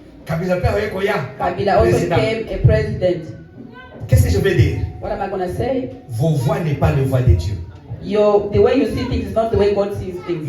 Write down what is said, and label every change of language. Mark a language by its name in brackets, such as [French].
[English] Kabila also became a president. [French] Qu'est-ce que je veux dire? [English] What am I going to say? [French] Vos voix n'est pas le voix de Dieu. [English] The way you see things is not the way God sees things.